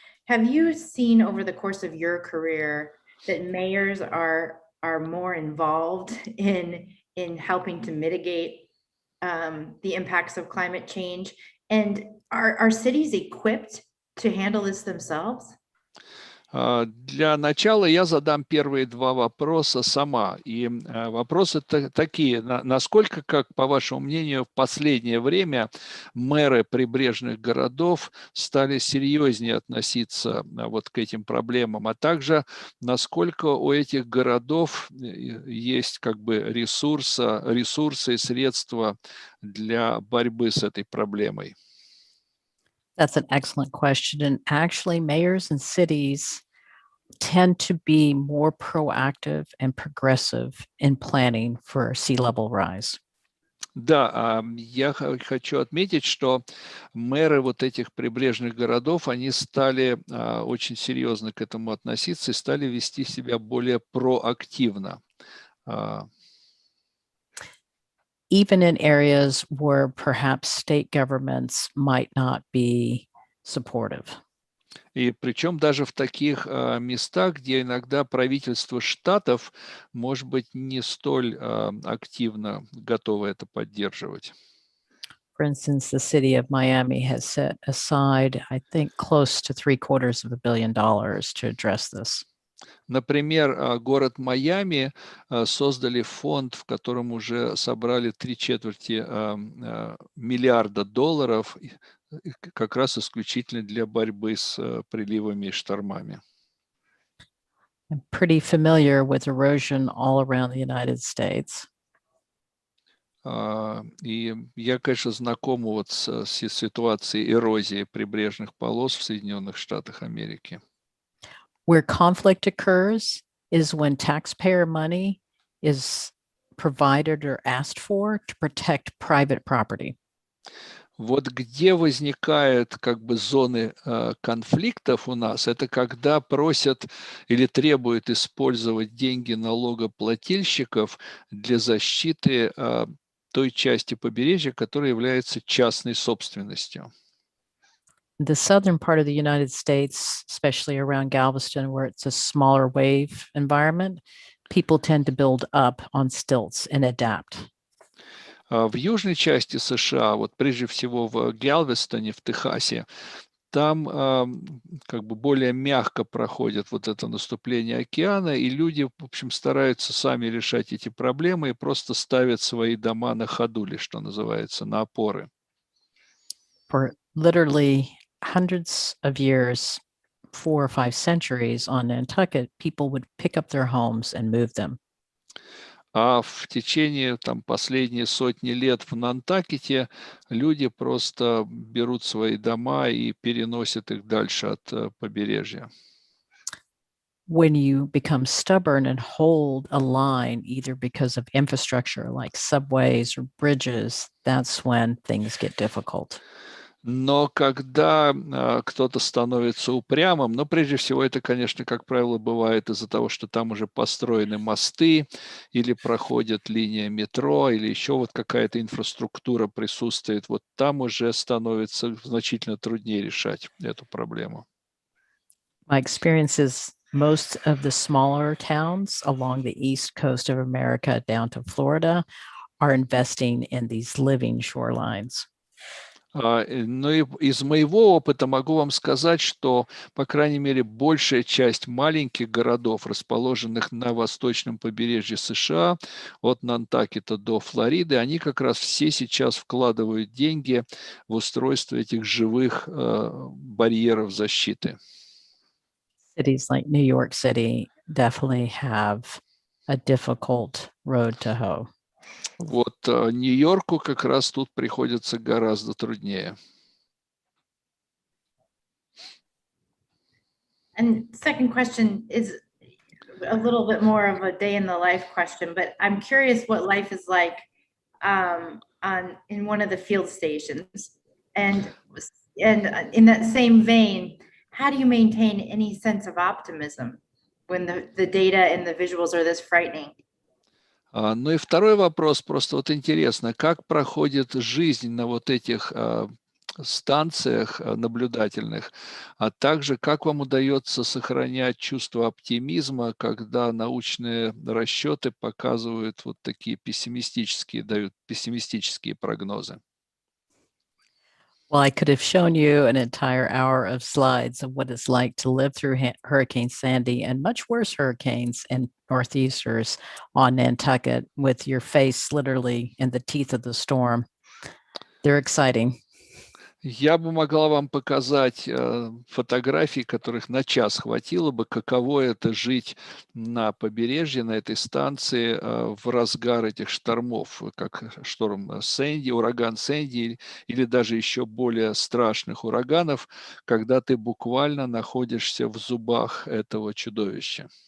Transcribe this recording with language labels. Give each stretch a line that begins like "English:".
English: Have you seen over the course of your career that mayors are more involved in helping to mitigate the impacts of climate change? And are cities equipped to handle this themselves?
Russian: Для начала я задам первые два вопроса сама. И вопросы такие. Насколько, как по вашему мнению, в последнее время мэры прибрежных городов стали серьезнее относиться вот к этим проблемам, а также насколько у этих городов есть как бы ресурсы и средства для борьбы с этой проблемой?
English: That's an excellent question. And actually, mayors and cities tend to be more proactive and progressive in planning for sea level rise.
Russian: Да, я хочу отметить, что мэры вот этих прибрежных городов, они стали очень серьезно к этому относиться и стали вести себя более проактивно.
English: Even in areas where perhaps state governments might not be supportive.
Russian: И причем даже в таких местах, где иногда правительство штатов, может быть, не столь активно готово это поддерживать.
English: For instance, the city of Miami has set aside, I think, close to $750 million to address this.
Russian: Например, город Майами создали фонд, в котором уже собрали 3/4 миллиарда долларов как раз исключительно для борьбы с приливами и штормами.
English: I'm pretty familiar with erosion all around the United States.
Russian: И я, конечно, знаком вот с ситуацией эрозии прибрежных полос в Соединенных Штатах Америки.
English: Where conflict occurs is when taxpayer money is provided or asked for to protect private property.
Russian: Вот где возникают как бы зоны конфликтов у нас, это когда просят или требуют использовать деньги налогоплательщиков для защиты той части побережья, которая является частной собственностью.
English: The southern part of the United States, especially around Galveston, where it's a smaller wave environment, people tend to build up on stilts and adapt.
Russian: В южной части США, вот прежде всего в Галвестоне, в Техасе, там как бы более мягко проходит вот это наступление океана, и люди, в общем, стараются сами решать эти проблемы и просто ставят свои дома на ходули, что называется, на опоры.
English: For literally hundreds of years, 4 or 5 centuries on Nantucket, people would pick up their homes and move them.
Russian: А в течение там последние сотни лет в Нантакете люди просто берут свои дома и переносят их дальше от побережья.
English: When you become stubborn and hold a line, either because of infrastructure like subways or bridges, that's when things get difficult.
Russian: Но когда кто-то становится упрямым, но прежде всего это, конечно, как правило, бывает из-за того, что там уже построены мосты или проходит линия метро, или еще вот какая-то инфраструктура присутствует, вот там уже становится значительно труднее решать эту проблему.
English: My experience is most of the smaller towns along the east coast of America down to Florida are investing in these living shorelines.
Russian: Ну и из моего опыта могу вам сказать, что, по крайней мере, большая часть маленьких городов, расположенных на восточном побережье США, от Нантакета до Флориды, они как раз все сейчас вкладывают деньги в устройство этих живых барьеров защиты.
English: Cities like New York City definitely have a difficult road to hoe.
Russian: Вот Нью-Йорку как раз тут приходится гораздо труднее.
English: And second question is a little bit more of a day in the life question, but I'm curious what life is like in one of the field stations. And in that same vein, how do you maintain any sense of optimism when the data and the visuals are this frightening?
Russian: Ну и второй вопрос, просто вот интересно, как проходит жизнь на вот этих станциях наблюдательных, а также как вам удается сохранять чувство оптимизма, когда научные расчеты показывают вот такие пессимистические, дают пессимистические прогнозы?
English: Well, I could have shown you an entire hour of slides of what it's like to live through Hurricane Sandy and much worse hurricanes and northeasters on Nantucket with your face literally in the teeth of the storm. They're exciting.
Russian: Я бы могла вам показать фотографии, которых на час хватило бы, каково это жить на побережье, на этой станции в разгар этих штормов, как шторм Сэнди, ураган Сэнди, или даже еще более страшных ураганов, когда ты буквально находишься в зубах этого чудовища.